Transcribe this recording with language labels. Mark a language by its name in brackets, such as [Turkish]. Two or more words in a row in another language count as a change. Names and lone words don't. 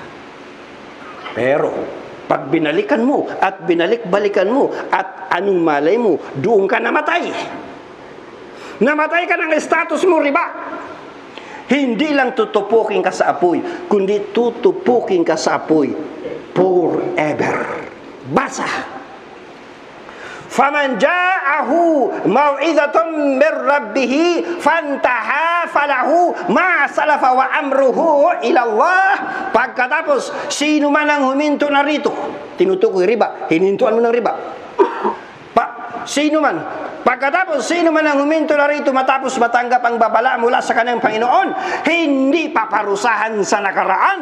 [Filipino] Pero, pag binalikan mo at binalik-balikan mo at anong malay mo, doon ka namatay. Namatay ka ng status mo riba. Hindi lang tutupukin ka sa apoy, kundi tutupukin ka sa apoy forever. Basa. [Arabic] فمن جاءه موعظة من ربه فانتهى فله ما سلف وأمره إلى الله. [Filipino] Pagkatapos, sino man ang huminto na rito, tinutukoy riba, hinintuan mo ng riba. Sino man, pagkatapos sino man ang huminto na rito matapos matanggap ang babala mula sa kanyang Panginoon, hindi paparusahan sa nakaraan.